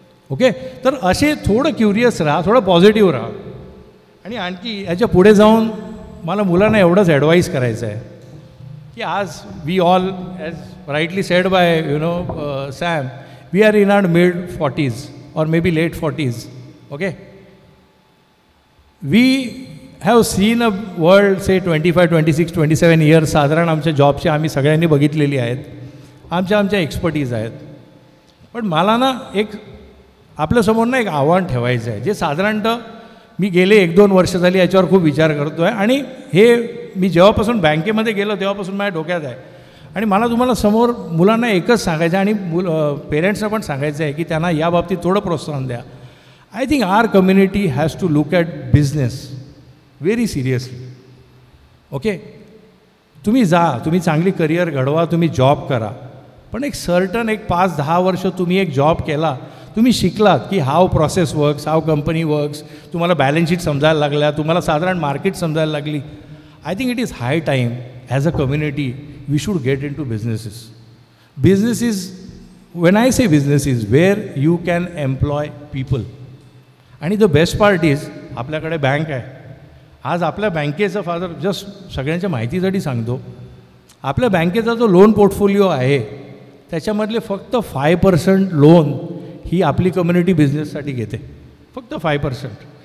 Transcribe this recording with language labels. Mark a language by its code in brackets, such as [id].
[mr] Okay, तर असे थोडं क्युरियस राहा, थोडं पॉझिटिव्ह राहा. आणि आणखी याच्या पुढे जाऊन मला मुलांना एवढंच ॲडवाईस करायचं आहे की आज [en] We all, as rightly said by Sam, we are in our mid 40s or maybe late 40s. Okay, we have seen a world, say 25, 26, 27 years. [mr] साधारण आमच्या जॉबच्या आम्ही सगळ्यांनी बघितलेली आहेत, आमच्या एक्सपर्टीज आहेत. पण मला ना एक आपल्यासमोर ना एक आव्हान ठेवायचं आहे, जे साधारणतः मी गेले 1-2 वर्ष झाली याच्यावर खूप विचार करतो आहे. आणि हे मी जेव्हापासून बँकेमध्ये गेलो तेव्हापासून माझ्या डोक्यात आहे. आणि मला तुम्हाला समोर मुलांना एकच सांगायचं आहे, आणि पेरेंट्सना पण सांगायचं आहे की त्यांना या बाबतीत थोडं प्रोत्साहन द्या. [en] I think our community has to look at business very seriously. [mr] Okay, तुम्ही जा, तुम्ही चांगली करिअर घडवा, तुम्ही जॉब करा, पण एक सर्टन 5-10 वर्ष तुम्ही एक जॉब केला, तुम्ही शिकलात की [en] how process works, how company works, [mr] तुम्हाला बॅलन्स शीट समजायला लागल्या, तुम्हाला साधारण मार्केट समजायला लागली. [en] I think it is high time as a community we should get into businesses. Business is, when I say business is where you can employ people. [mr] आणि [en] the best part is [mr] आपल्याकडे bank आहे. आज आपल्या बँकेचं father just सगळ्यांच्या माहितीसाठी सांगतो, आपल्या बँकेचा जो लोन पोर्टफोलिओ आहे त्याच्यामधले फक्त 5% लोन ही आपली कम्युनिटी बिझनेससाठी घेते, फक्त 5%.